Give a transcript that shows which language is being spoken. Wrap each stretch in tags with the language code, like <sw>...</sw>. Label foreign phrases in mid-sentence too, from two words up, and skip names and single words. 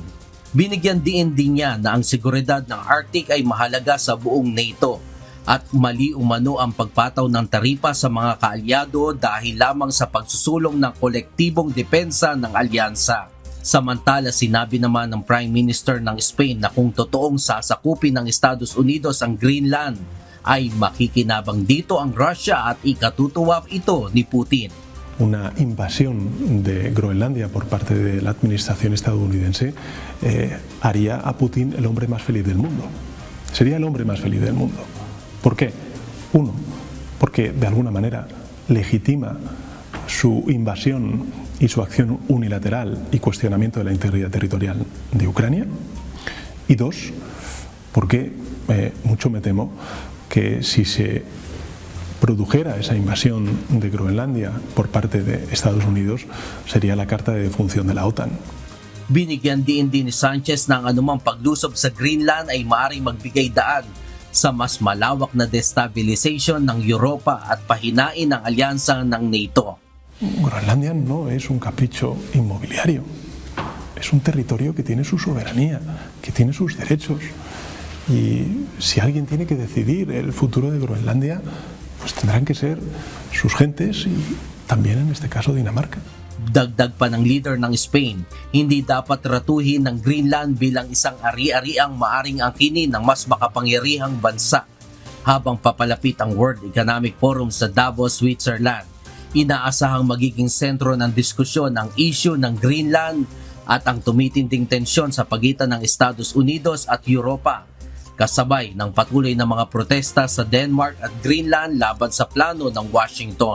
<tl>Binigyan din niya na ang seguridad ng Arctic ay mahalaga sa buong NATO at mali umano ang pagpataw ng taripa sa mga kaalyado dahil lamang sa pagsusulong ng kolektibong depensa ng alyansa. Samantala, sinabi naman ng</tl> <en>Prime Minister</en> <tl>ng Spain na kung totoong sasakupin ng Estados Unidos ang Greenland, ay makikinabang dito ang Russia at ikatutuwa ito ni Putin.</tl> <es>Una invasión de Groenlandia por parte de la administración estadounidense haría a Putin el hombre más feliz del mundo. Sería el hombre más feliz del mundo. ¿Por qué? Uno, porque de alguna manera legitima su invasión y su acción unilateral y cuestionamiento de la integridad territorial de Ucrania. Y dos, porque mucho me temo que si se produjera esa invasión de Groenlandia por parte de Estados Unidos, sería la carta de defunción de la OTAN.</es> <tl>Binigyan din ni Sanchez ng anumang paglusob sa Greenland ay maaaring magbigay daan sa mas malawak na destabilization ng Europa at pahinain ang alyansa ng NATO.</tl> <es>Groenlandia no es un capricho inmobiliario, es un territorio que tiene su soberanía, que tiene sus derechos. Y si alguien tiene que decidir el futuro de Groenlandia, pues tendrán que ser sus gentes y también en este caso Dinamarca.</es> <tl>Dagdag pa ng leader ng Spain, hindi dapat ratuhin ng Greenland bilang isang ari-ariang maaring angkinin ng mas makapangyarihang bansa. Habang papalapit ang World Economic Forum sa Davos, Switzerland, inaasahang magiging sentro ng diskusyon ang issue ng Greenland at ang tumitinding tensyon sa pagitan ng Estados Unidos at Europa, kasabay ng patuloy na mga protesta sa Denmark at Greenland laban sa plano ng Washington.</tl>